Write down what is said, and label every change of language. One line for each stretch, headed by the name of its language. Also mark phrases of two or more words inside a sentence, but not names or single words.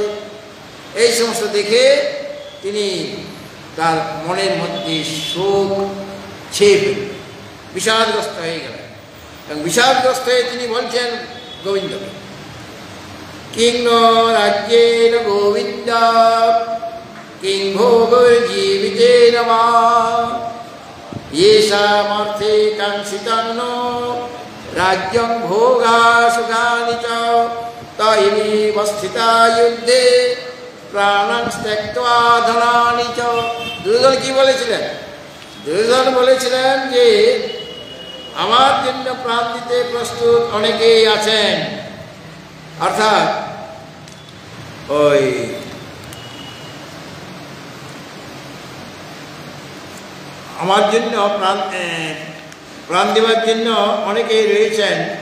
Bangla: এই সমস্ত দেখে তিনি তার মনের মধ্যে শোক ছেয়ে ফেললেন, বিষাদগ্রস্ত হয়ে গেলেন। এবং বিষাদগ্রস্ত হয়ে তিনি বলছেন গোবিন্দকে,
Sanskrit: কিং নো রাজ্যেন গোবিন্দ কিং ভোগর্জীবিতেন মা येषामर्थे कांक्षितं नो राज्यं भोगा सुखानि च तैमेव स्थिता युद्धे प्राणं त्यक्त्वा धनानि च।
Bangla: দুর্যোধন কি বলেছিলেন? দুর্যোধন বলেছিলেন যে আমার জন্য প্রাণ দিতে প্রস্তুত অনেকেই আছেন, অর্থাৎ ওই আমার জন্য প্রাণ দেওয়ার জন্য অনেকেই রয়েছেন।